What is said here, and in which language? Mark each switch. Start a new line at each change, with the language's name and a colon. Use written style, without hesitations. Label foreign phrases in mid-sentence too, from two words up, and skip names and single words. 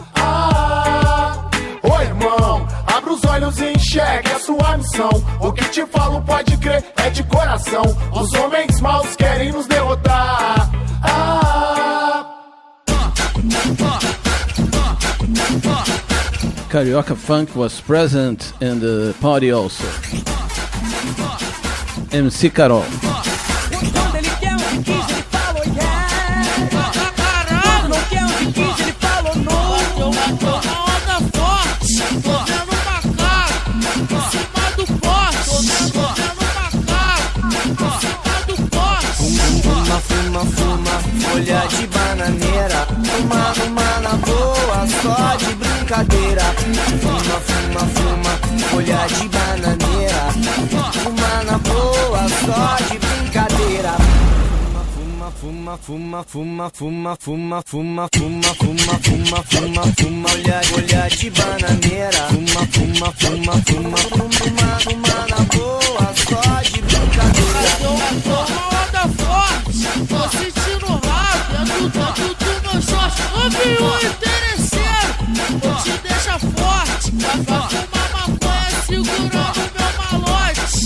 Portuguese: Ô irmão, abra os olhos e enxergue a sua missão. O que te falo pode crer, é de coração. Os homens maus querem nos derrotar.
English: Carioca funk was present in the party also.
Portuguese: MC Carol. Quando ele quer um de 15, ele fala yeah. Caralho! Não quer um de 15, ele fala no. Eu tô na onda forte, tô vendo macaco em cima do poste. Tô vendo macaco em cima do poste. Fuma, fuma, fuma, folha de bananeira. Fuma na boa, só de brincadeira. Fuma, fuma, fuma, folha de bananeira. Fuma na boa, só de brincadeira. Fuma, fuma, fuma, fuma, fuma, fuma, fuma, fuma, fuma, fuma, fuma, folha de bananeira. Fuma, fuma, fuma, fuma, fuma, fuma na boa, só de brincadeira. Eu tô na onda forte, tô sentindo rabo dentro do meu short. Ouvi o interesseiro, vou te deixar forte. Vai fumar maconha segurando meu malote.